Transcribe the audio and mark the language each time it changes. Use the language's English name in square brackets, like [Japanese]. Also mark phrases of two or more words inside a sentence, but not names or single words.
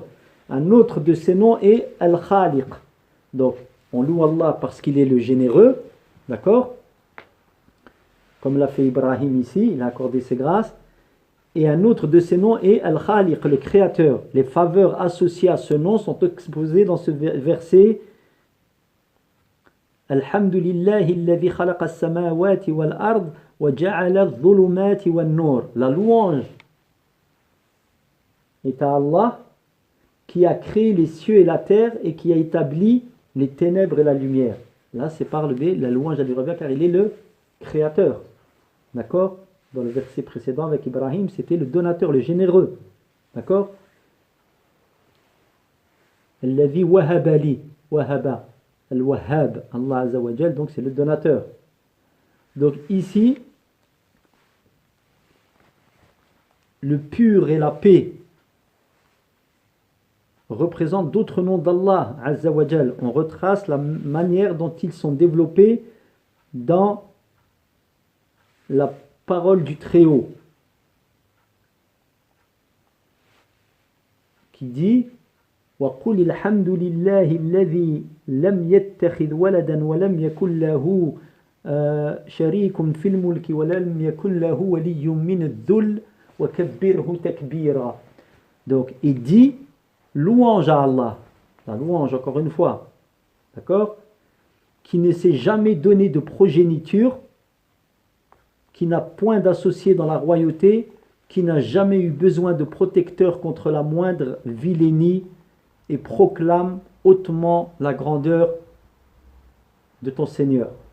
[French] Un autre de ses noms est Al-Khaliq. Donc, on loue Allah parce qu'il est le généreux, d'accord? Comme l'a fait Ibrahim ici, il a accordé ses grâces. Et un autre de ses noms est Al-Khaliq, le créateur. Les faveurs associées à ce nom sont exposées dans ce verset. [Arabic] الحمد لله الذي خلق السماوات والأرض وجعل الظلمات والنور. [French] La louange est à Allah, qui a créé les cieux et la terre et qui a établi les ténèbres et la lumière. Là, c'est par la louange à lui revient car il est le créateur. D'accord? Dans le verset précédent avec Ibrahim, c'était le donateur, le généreux. D'accord? [Arabic] الذي وهب لي، وهب، الوهاب، الله عز وجل, [French] donc c'est le donateur. Donc ici, le pur et la paix représentent d'autres noms d'Allah [Arabic] عز وجل. [French] On retrace la manière dont ils sont développés dans la parole du Très-Haut, qui dit [Arabic] وَقُلِ الْحَمْدُ لِلَّهِ الَّذِي لَمْ يَتَّخِذْ وَلَدًا وَلَمْ يَكُنْ لَهُ شَرِيكٌ فِي الْمُلْكِ وَلَمْ يَكُنْ لَهُ وَلِيٌّ مِّنَ الذُّلِّ وَكَبِّرْهُ تَكْبِيرًا. [French] Donc il dit louange à Allah, la louange encore une fois, d'accord, qui ne s'est jamais donné de progéniture, qui n'a point d'associé dans la royauté, qui n'a jamais eu besoin de protecteur contre la moindre vilainie, et proclame hautement la grandeur de ton Seigneur.